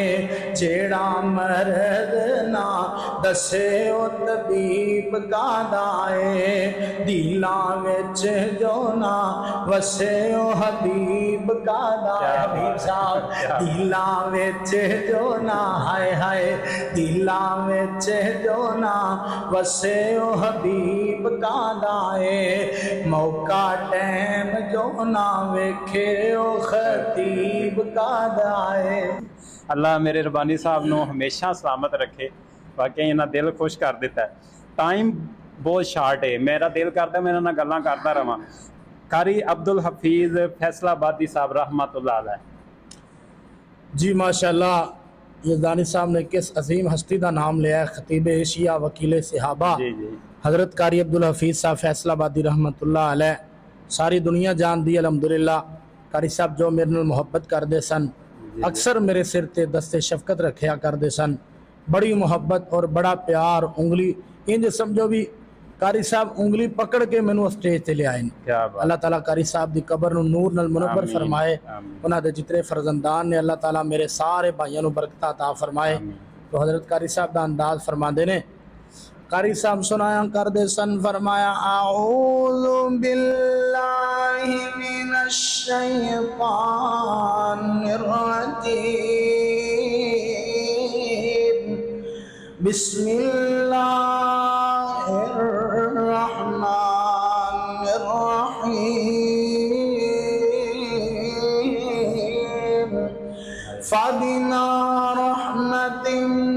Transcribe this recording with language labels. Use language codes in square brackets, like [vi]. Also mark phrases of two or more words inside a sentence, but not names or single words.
[pa] جیہڑا مرد نا دسے او طبیب کادائے دلاں وچ جو نا وسے او حبیب کادائے حبیب صاحب دلاں وچ جو نا ہائے ہائے دلاں وچ جو نا وسے او حبیب کادائے موقع ٹیم جو نا ویکھے او خطیب کادائے. اللہ میرے ربانی صاحب نوں ہمیشہ سلامت رکھے. واقعی انہاں دل خوش کر دتا ہے۔ ٹائم بہت شارٹ ہے، میرا دل کرتا میں انہاں نال گلاں کرتا رہاں. قاری عبدالحفیظ فیصل آبادی صاحب [ar] رحمة الله عليه. [ur] جی ماشاءاللہ یزدانی صاحب نے کس عظیم ہستی کا نام لیا ہے، خطیب ایشیا وکیل صحابہ حضرت قاری عبدالحفیظ صاحب فیصل آبادی [ar] رحمة الله عليه. [pa] ساری دنیا جان دی الحمدللہ۔ قاری صاحب جو میرے نال محبت کرتے سن اکثر میرے سر تے دست شفقت رکھا کرتے سن، بڑی محبت اور بڑا پیار. انگلی انج سمجھو بھی قاری صاحب انگلی پکڑ کے مینوں سٹیج تے لے آئے. اللہ تعالیٰ قاری صاحب کی قبر نوں نور نال منور فرمائے. انہاں دے جتنے فرزندان نے اللہ تعالیٰ میرے سارے بھائیوں نوں برکت عطا فرمائے. [ur] تو حضرت قاری صاحب کا [pa] انداز فرماتے نے، قاری صاحب سنایا کردے سن فرمایا [ar] أعوذ بالله من الشيطان الرجيم بسم الله الرحمن الرحيم فبما رحمة